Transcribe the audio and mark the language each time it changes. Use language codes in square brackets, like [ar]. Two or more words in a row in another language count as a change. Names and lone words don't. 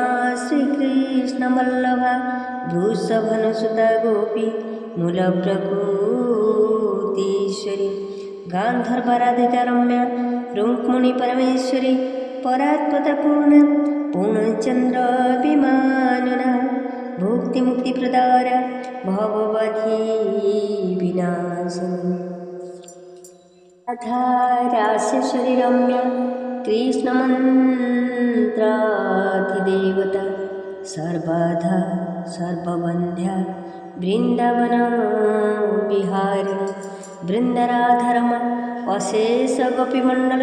[sa] ଶ୍ରୀକୃଷ୍ଣ ବଲ୍ଲଭା ବୃଷଭନସୁତା ଗୋପୀ ମୂଳ ପ୍ରକୃତୀଶ୍ୱରୀ ଗାନ୍ଧର୍ବାରାଧିକା ରମ୍ୟା ରୁକ୍ମିଣୀ ପରମେଶ୍ୱରୀ ପରାତ୍ପତା ପୂର୍ଣ୍ଣ ପୂର୍ଣ୍ଣଚନ୍ଦ୍ର ବିମାନନା भुक्ति मुक्ति प्रदार भवबधी विनाशिनी राधा रासेश्वरी रम्य कृष्ण मंत्राधिदेवता सर्वधा सर्वबंध्या वृंदावन बिहारी वृंदराधरमा अशेष गोपीमंडल